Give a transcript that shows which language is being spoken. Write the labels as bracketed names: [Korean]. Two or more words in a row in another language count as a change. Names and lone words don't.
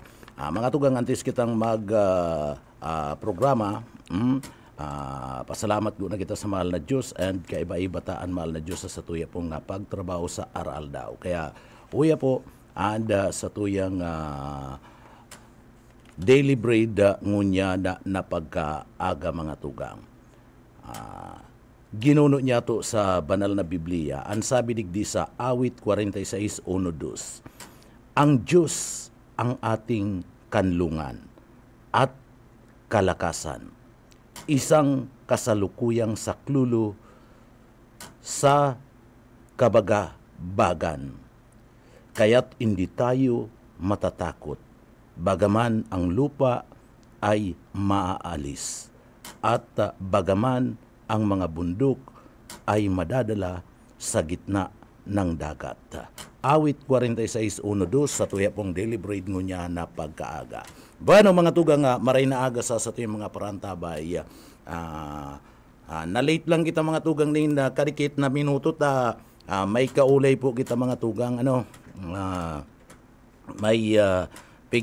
[Bikol] Mga tugang antes kitang mag programa pasalamat ko na kita sa mahal na Diyos and kaiba-ibataan mahal na Diyos sa tuya pong pagtrabaho sa aral daw. Kaya uya po anda sa tuyang [English] daily bread [Bikol] ngunya na pagkaaga mga tugang. Ginuno niya to sa banal na Biblia. Ang sabi digdi sa awit 46:1-2. [Filipino] Ang Diyos ang ating kanlungan at kalakasan. Isang kasalukuyang saklolo sa kabagabagan. Kaya't hindi tayo matatakot, bagaman ang lupa ay maaalis, at bagaman ang mga bundok ay madadala sa gitna ng dagat. [Bikol] Awit 46:1-2 sa tuya pong [English] daily bread [Bikol] ngunya na pagkaaga. Bueno mga tugang maray na aga sa tuyang mga parantabay. Na-late lang kita mga tugang din kadikit na minuto may kaulay po kita mga tugang may pig